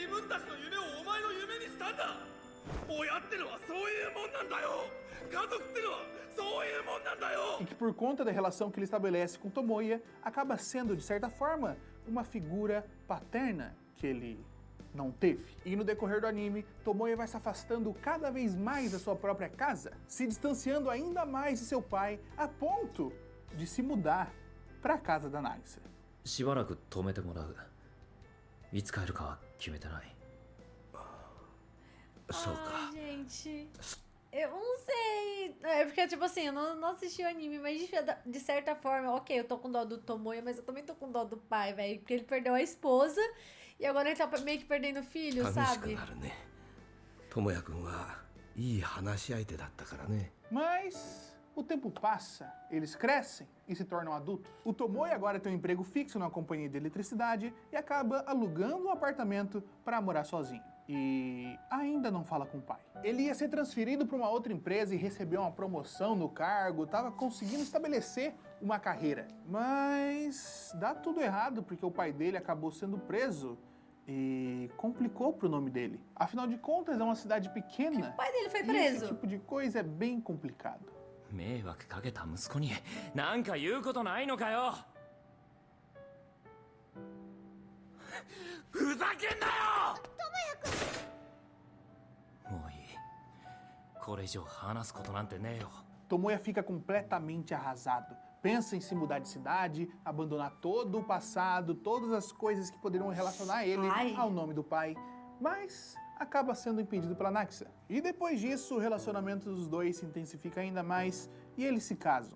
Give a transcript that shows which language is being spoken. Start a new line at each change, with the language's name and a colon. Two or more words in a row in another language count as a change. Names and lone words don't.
Portuguese: E que por conta da relação que ele estabelece com Tomoya, acaba sendo, de certa forma, uma figura paterna que ele não teve. E no decorrer do anime, Tomoya vai se afastando cada vez mais da sua própria casa, se distanciando ainda mais de seu pai, a ponto de se mudar para a casa da Nagisa.
Japanese: しばらく止めてもらう。いつ帰るかは決めてない。そうか。
Portuguese: Ai, gente. Eu não sei. É porque, tipo assim, eu não assisti o anime, mas de certa forma, ok, eu tô com dó do Tomoya, mas eu também tô com dó do pai, velho. Porque ele perdeu a esposa e agora ele tá meio que perdendo o filho,
Japanese: 寂しく
Portuguese: sabe?
Japanese: なるね。智也君はいい話し相手だったからね。
Portuguese: Mas o tempo passa, eles crescem e se tornam adultos. O Tomoya agora tem um emprego fixo numa companhia de eletricidade e acaba alugando um apartamento para morar sozinho. E ainda não fala com o pai. Ele ia ser transferido para uma outra empresa e recebeu uma promoção no cargo, estava conseguindo estabelecer uma carreira. Mas dá tudo errado porque o pai dele acabou sendo preso e complicou pro nome dele. Afinal de contas, é uma cidade pequena. O pai dele foi E esse preso. tipo de coisa é bem complicado.
Japanese: 迷惑かけた息子になんか言うことないのかよ。ふざけんなよ。もういい。これ以上話すことなんてねえよ。
Portuguese: Tomoya fica completamente arrasado. Pensa em se mudar de cidade, abandonar todo o passado, todas as coisas que poderiam relacionar ele Ai. ao nome do pai. Mas acaba sendo impedido pela Nagisa. E depois disso, o relacionamento dos dois se intensifica ainda mais e eles se casam.